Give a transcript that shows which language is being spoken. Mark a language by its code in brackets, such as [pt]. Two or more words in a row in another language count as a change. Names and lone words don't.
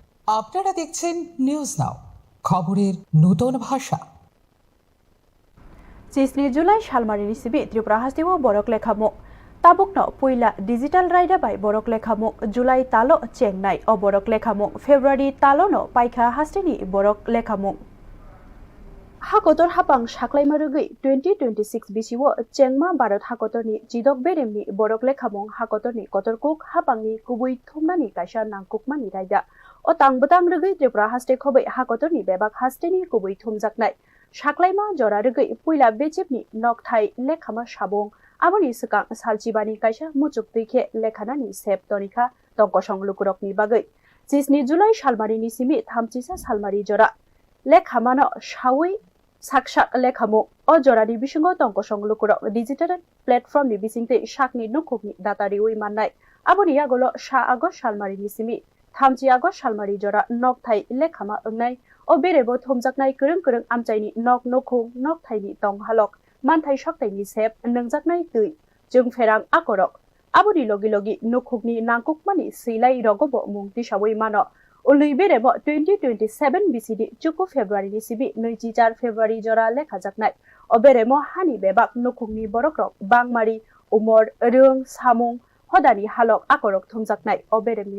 [bn] আপনারা দেখছেন নিউজ নাও, খবরের নতুন ভাষা। [trp] Chisni July salmarini simi Tripura hasteo borok lekhamung tabukno puila digital raida by borok lekhamung July talo chengnai o borok lekhamung February talo no paikha hasteni borok lekhamung hakotor hapang saklaimarugui 2026 bisiwo chengma Bharat hakotorni jidok beremni borok lekhamung hakotorni kotorkuk hapangni kubui thumnani kaisa nangkukmani raida o tangbutang rugui Tripura haste khobai hakotorni bebak hasteni kubui thumjaknai সাকলাইমা জরা রগৈ পুইলা বেচেপনি নকথাই লেখামা সাবং আবনি সুকাং সালচিবানি কাইসা মুচুক দুইखे লেখানানি সেপ তনিখা তংক সংলুকুরকনি বাগৈ চিসনি জুলাই সালমারিনি সিমি থামচিসা সালমারি জরা লেখামানো সাউই সাকসাক লেখামু অ জরানি বিসঙ্গ তংক সংলুকুরক [en] digital platformni [trp] বিসিংতে সাকনি নখুকনি দাতারি উই মাননাই আবনি আগলো 7 আগস্ট সালমারিনি সিমি থামচি আগস্ট সালমারি জরা নকথাই লেখামা ওংনাই o berebo thomjaknai kurung amchaini nok nokhung nok thaini tong halok manthai soktaini sep nangjaknai tui jung ferang akorok aboni logi nokhukni nangkukmani silai rogobo mungti saboi mano ului berebo 2027 BCD chuku February ni sibi 24 February jora lekhajaknai o beremo hani bebak nokhukni borokrok bangmari umor rung samung hodani halok akorok thomjaknai o beremni